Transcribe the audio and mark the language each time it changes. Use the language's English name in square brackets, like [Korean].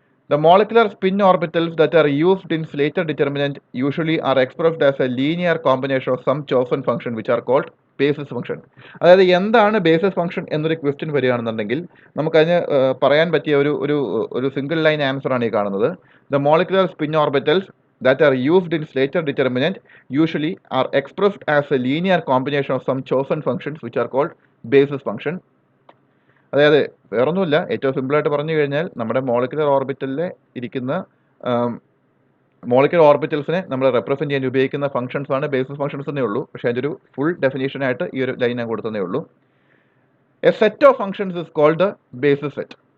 [English] The molecular spin orbitals that are used in Slater determinant usually are expressed as a linear combination of some chosen function which are called basis function. [Malayalam] അതായത് എന്താണ് basis function എന്നൊരു question വരികയാണെന്നുണ്ടെങ്കിൽ നമുക്കതിന് പറയാൻ പറ്റിയ ഒരു single line answer ആണ് ഈ കാണുന്നത്. [English] The molecular spin orbitals that are used in Slater determinant usually are expressed as a linear combination of some chosen functions which are called basis function. [Malayalam] അതായത് വേറൊന്നുമില്ല, ഏറ്റവും സിമ്പിളായിട്ട് പറഞ്ഞു കഴിഞ്ഞാൽ നമ്മുടെ മോളിക്കുലർ ഓർബിറ്റലിൽ ഇരിക്കുന്ന മോളിക്കുലർ ഓർബിറ്റൽസിനെ നമ്മൾ റെപ്രസെൻറ്റ് ചെയ്യാൻ ഉപയോഗിക്കുന്ന ഫംഗ്ഷൻസ് ആണ് ബേസിസ് ഫംഗ്ഷൻസ് എന്നേ ഉള്ളൂ. പക്ഷേ അതിൻ്റെ ഒരു ഫുൾ ഡെഫിനേഷനായിട്ട് ഈ ഒരു ലൈൻ ഞാൻ കൊടുത്തതേ ഉള്ളൂ. [English] A set of functions is called the basis set.